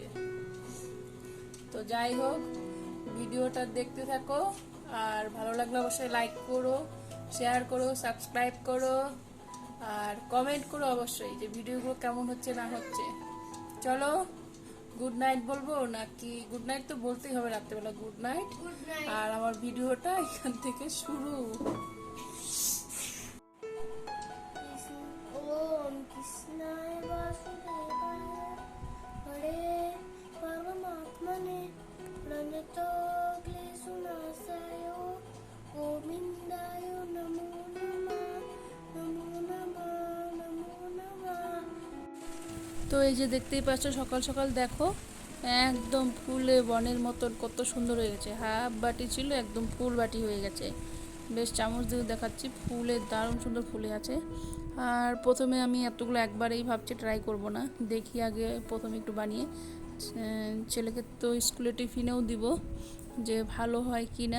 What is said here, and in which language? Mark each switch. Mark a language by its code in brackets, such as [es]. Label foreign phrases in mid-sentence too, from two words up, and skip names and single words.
[bn] তো যাই হোক, ভিডিওটা দেখতে থাকো, আর ভালো লাগলে অবশ্যই লাইক করো, শেয়ার করো, সাবস্ক্রাইব করো, আর কমেন্ট করো অবশ্যই যে ভিডিওগুলো কেমন হচ্ছে না হচ্ছে। চলো [en] good night [bn] বলবো নাকি? [en] good night [bn] তো বলতেই হবে রাত্রেবেলা, [en] good night. [bn] আর আমার ভিডিওটা এখান থেকে শুরু। [sa] ओम कृष्णाय वासुदेवाय हरे परमात्मने प्रणतो क्लेशनाशाय गोविन्दाय नमो नमः नमो नमः नमो नमः। [bn] তো এই যে দেখতেই পাচ্ছ, সকাল সকাল দেখো একদম ফুলে বনের মতন কত সুন্দর হয়ে গেছে। হাফ বাটি ছিল, একদম ফুল বাটি হয়ে গেছে। বেশ চামচ দিয়ে দেখাচ্ছি, ফুলে দারুণ সুন্দর ফুলে আছে। আর প্রথমে আমি এতগুলো একবারেই ভাবছি ট্রাই করব না, দেখি আগে প্রথমে একটু বানিয়ে ছেলেকে তো স্কুলে টিফিনেও দিব, যে ভালো হয় কি না।